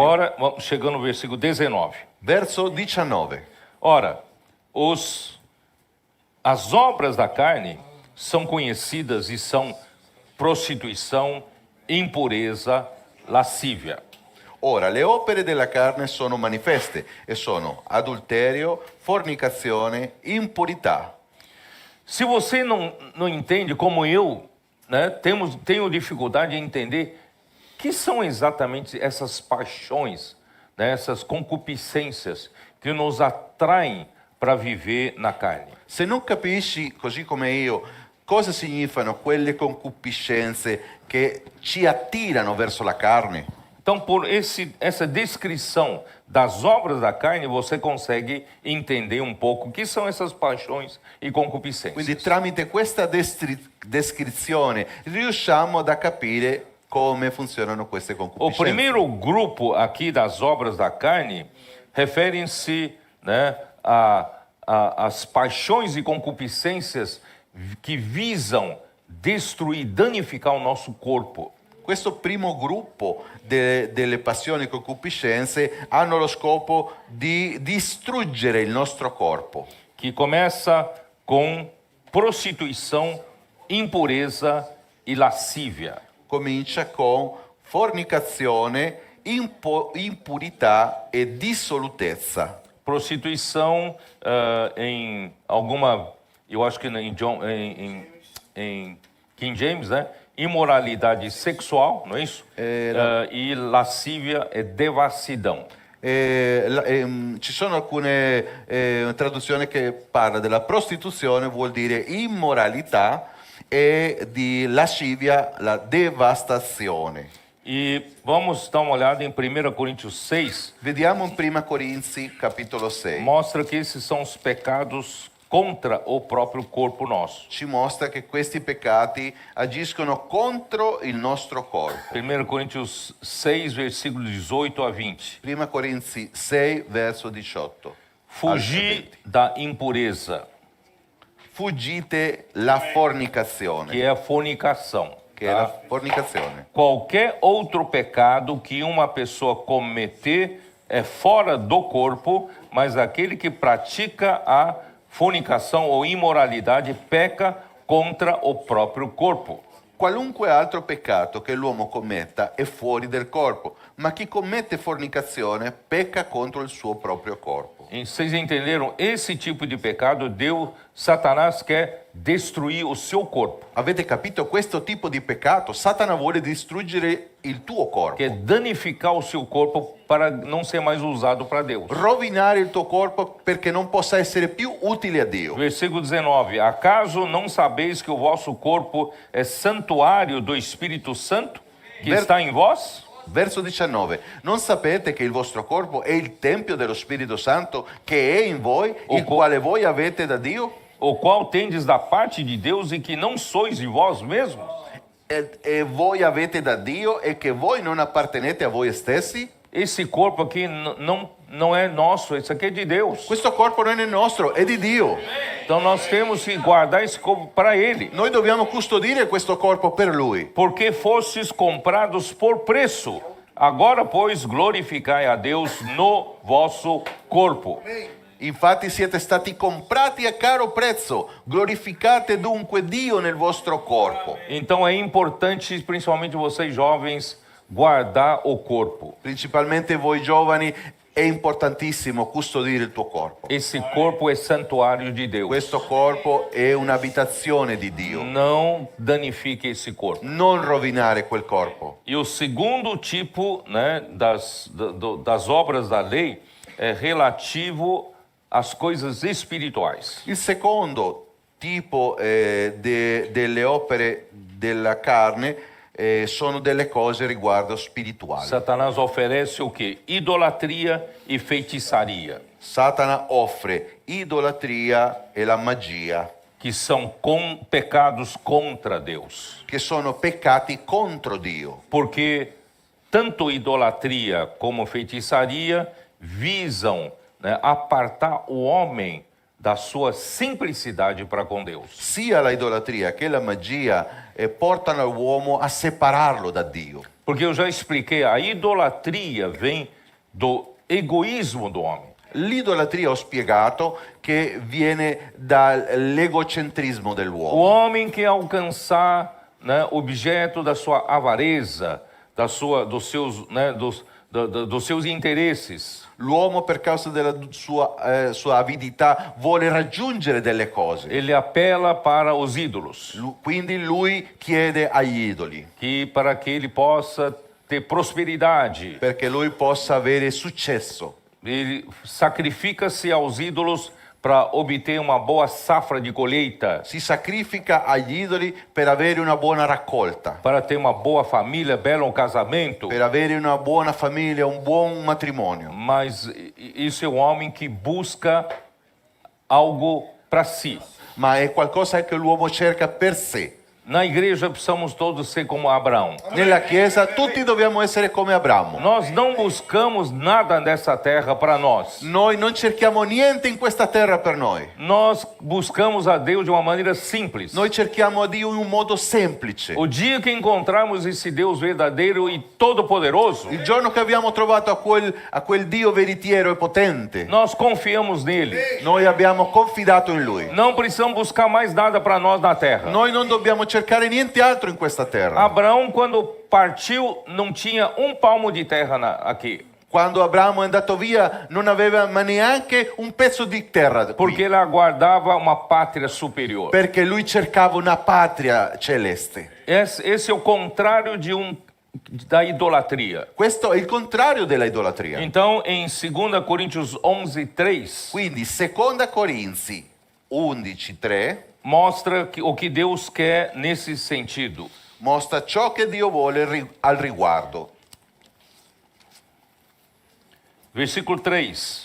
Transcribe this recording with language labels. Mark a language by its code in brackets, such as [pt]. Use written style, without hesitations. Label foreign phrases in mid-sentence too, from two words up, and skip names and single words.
[pt] Agora, vamos chegando no versículo 19. Verso 19. Ora, as obras da carne são conhecidas e são prostituição, impureza, lascívia. [it] Ora, le opere della carne sono manifeste e sono adulterio, fornicazione, impurità. [pt] Se você não entende, como eu, né, tenho dificuldade em entender que são exatamente essas paixões, né, essas concupiscências que nos atraem para viver na carne. [it] Se non capisci, così come io, cosa significano quelle concupiscenze che ci attirano verso la carne, [pt] Então, por essa descrição das obras da carne, você consegue entender um pouco o que são essas paixões e concupiscências. [it] quindi tramite questa descrizione riusciamo a capire come funzionano queste [pt] O [it] concupiscenze. [pt] primeiro grupo aqui das obras da carne referem-se, né, às paixões e concupiscências que visam destruir, danificar o nosso corpo. [it] Questo primo gruppo delle passioni e concupiscenze hanno lo scopo di distruggere il nostro corpo, [pt] Que começa com prostituição, impureza e lascívia. [it] comincia con fornicazione, impurità e dissolutezza. [pt] Prostituição, em alguma, eu acho que em King James, né? Imoralidade sexual, não é isso? E lascívia é devassidão. [it] Ci sono alcune traduzioni che parla della prostituzione, vuol dire immoralità, e di lascivia la devastazione. [pt] E vamos dar uma olhada em 1 Coríntios 6, [it] Vediamo in 1 Corinzi capitolo 6. [pt] mostra que esses são os pecados contra o próprio corpo nosso. [it] Ci mostra che questi peccati agiscono contro il nostro corpo. [pt] 1 Coríntios 6, versículos 18 a 20. [it] 1 Corinzi 6, verso 18. [pt] Fugir da impureza, [it] Fuggite la fornicazione, [pt] que é a fornicação. [it] che è la fornicazione. [pt] Qualquer outro pecado que uma pessoa cometer é fora do corpo, mas aquele que pratica a fornicação ou imoralidade peca contra o próprio corpo. [it] Qualunque altro peccato che l'uomo commetta è fuori del corpo, ma chi commette fornicazione pecca contro il suo proprio corpo. [pt] E vocês entenderam? Esse tipo de pecado, Satanás quer destruir o seu corpo, [it] Avete capito? Questo tipo di peccato, Satana vuole distruggere il tuo corpo, [pt] quer danificar o seu corpo para não ser mais usado para Deus. [it] rovinare il tuo corpo perché non possa essere più utile a Dio. [pt] Versículo 19. Acaso não sabeis que o vosso corpo é santuário do Espírito Santo que está em vós? [it] Verso 19. Non sapete che il vostro corpo è il tempio dello Spirito Santo che è in voi, il quale voi avete da Dio? [pt] O qual tendes da parte de Deus e que não sois de vós mesmos? [it] E voi avete da Dio e che voi non appartenete a voi stessi? [pt] Esse corpo aqui não é nosso, esse aqui é de Deus. [it] Questo corpo non è nostro, è di Dio. [pt] Então nós temos que guardar esse corpo para Ele. [it] Noi dobbiamo custodire questo corpo per Lui. [pt] Porque fostes comprados por preço. Agora, pois, glorificai a Deus no vosso corpo. [it] Infatti siete stati comprati a caro prezzo, glorificate dunque Dio nel vostro corpo. [pt] Então é importante, principalmente vocês jovens, guardar o corpo. [it] Principalmente voi giovani, è importantissimo custodire il tuo corpo. [pt] Esse corpo é santuário de Deus. [it] Questo corpo è un'abitazione di Dio. [pt] Não danifique esse corpo. [it] Non rovinare quel corpo. [pt] E o segundo tipo, né, das obras da lei é relativo às coisas espirituais. [it] Il secondo tipo delle opere della carne sono delle cose riguardo spirituali. [pt] Satanás oferece o quê? Idolatria e feitiçaria, [it] Satana offre idolatria e la magia, [pt] que são pecados contra Deus. [it] che sono peccati contro Dio. [pt] Porque tanto idolatria como feitiçaria visam, né, apartar o homem da sua simplicidade para com Deus. [it] Sia la idolatria che la magia portano l'uomo a separarlo da Dio. [pt] Porque eu já expliquei, a idolatria vem do egoísmo do homem. [it] L'idolatria ho spiegato che viene dall'egocentrismo [pt] O [it] dell'uomo. [pt] homem quer alcançar, né, objeto da sua avareza, dos seus interesses. [it] L'uomo per causa della sua avidità vuole raggiungere delle cose. [pt] Ele apela para os ídolos, [it] Quindi lui chiede agli idoli [pt] para que ele possa ter prosperidade. [it] perché lui possa avere successo. [pt] Ele sacrifica-se aos ídolos para obter uma boa safra de colheita, [it] Si sacrifica agli idoli per avere una buona raccolta, [pt] para ter uma boa família, belo casamento. [it] per avere una buona famiglia, un buon matrimonio. [pt] Mas isso é um homem que busca algo para si. [it] Ma è qualcosa che l'uomo cerca per sé. [pt] Na igreja precisamos todos ser como Abraão. [it] Nella Chiesa tutti dobbiamo essere come Abramo. [pt] Nós não buscamos nada nessa terra para nós. [it] Noi non cerchiamo niente in questa terra per noi. [pt] Nós buscamos a Deus de uma maneira simples. [it] Noi cerchiamo Dio in un modo semplice. [pt] O dia que encontrarmos esse Deus verdadeiro e todo-poderoso, [it] Il giorno che abbiamo trovato a quel Dio veritiero e potente, [pt] nós confiamos nele. [it] noi abbiamo confidato in Lui. [pt] Não precisamos buscar mais nada para nós na terra. [it] Noi non dobbiamo cercare niente altro in questa terra. [pt] Abraão, quando partiu, não tinha um palmo de terra aqui. [it] Quando Abramo è andato via non aveva ma neanche un pezzo di terra qui, [pt] Porque ele aguardava uma pátria superior. [it] perché lui cercava una patria celeste. [pt] Esse é o contrário da idolatria. [it] Questo è il contrario della idolatria. [pt] Então, em 2 Coríntios 11:3, [it] Quindi, seconda Corinzi 11:3 [pt] mostra o que Deus quer nesse sentido. [it] mostra ciò che Dio vuole al riguardo. [pt] Versículo 3.